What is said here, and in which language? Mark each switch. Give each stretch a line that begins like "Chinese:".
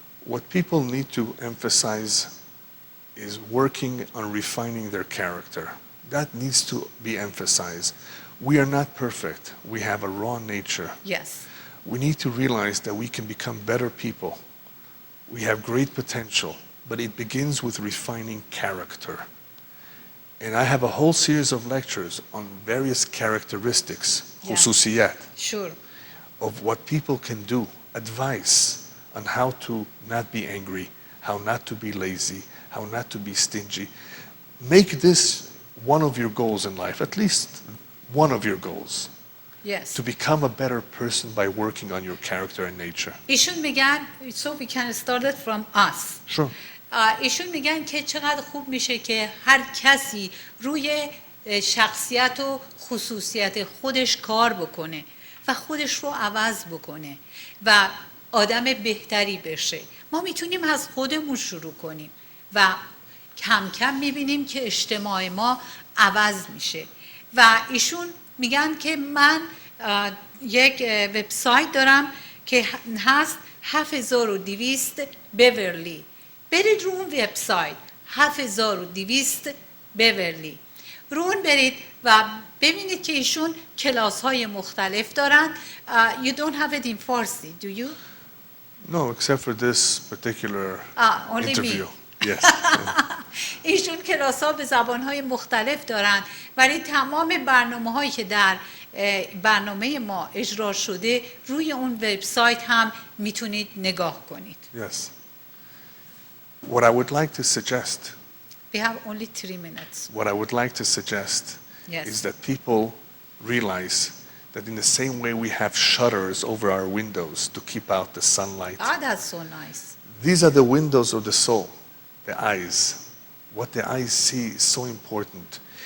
English: What people need to emphasize is working on refining their character. That needs to be emphasized. We are not perfect. We have a raw nature. Yes. We need to realize that we can become better people. We have great potential, but it begins with refining character. And I have a whole series of lectures on various characteristics, Yeah. khususiyat, Sure. of what people can do, advice on how to not be angry, how not to be lazy, how not to be stingy. Make this one of your goals in life, at least one of your goals, Yes. to become a better person by working on your character and nature.
Persian: ایشون میگن
English: so we can start it from us. Sure.
Persian: ایشون میگن که چقدر خوب میشه که هر کسی روی شخصیت و خصوصیت خودش کار بکنه و خودش رو عوض بکنه و آدم بهتری بشه. ما میتونیم از خودمون شروع کنیم و کم کم میبینیم که اجتماع ما عوض میشه. و ایشون میگن که من یک وبسایت دارم که هست 7200 بیورلی. برید رو اون وبسایت 7200 بیورلی رو اون برید و ببینید که ایشون کلاس های مختلف دارن.
English: You don't have it in Farsi, do you? No, except for this particular Only interview. me. Yes.
Persian: ایشون کلاس ها به زبان های مختلف دارن، ولی تمام برنامه هایی که در برنامه ما اجرا شده روی اون وبسایت هم میتونید نگاه کنید.
English: Yes. What I would like to suggest, We have only 3 minutes. what I would like to suggest Yes. is that people realize that in the same way we have shutters over our windows to keep out the sunlight, That's so nice. these are the windows of the soul, the eyes. What the eyes see is so important.